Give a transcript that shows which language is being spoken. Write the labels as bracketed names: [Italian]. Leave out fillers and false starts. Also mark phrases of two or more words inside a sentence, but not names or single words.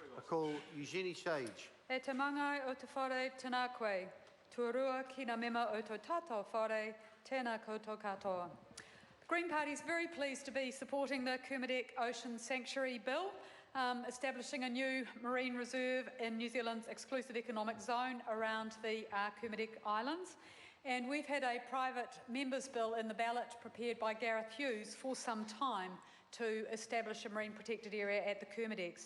[English] call Eugenie Sage. [Māori] E te mangai o te whare tēnā koe. Tuarua ki ngā mema o tō tātou whare, tēnā koutou katoa. [English] The Green Party is very pleased to be supporting the Kermadec Ocean Sanctuary Bill, establishing a new marine reserve in New Zealand's exclusive economic zone around the Kermadec Islands. And we've had a private members' bill in the ballot prepared by Gareth Hughes for some time to establish a marine protected area at the Kermadecs.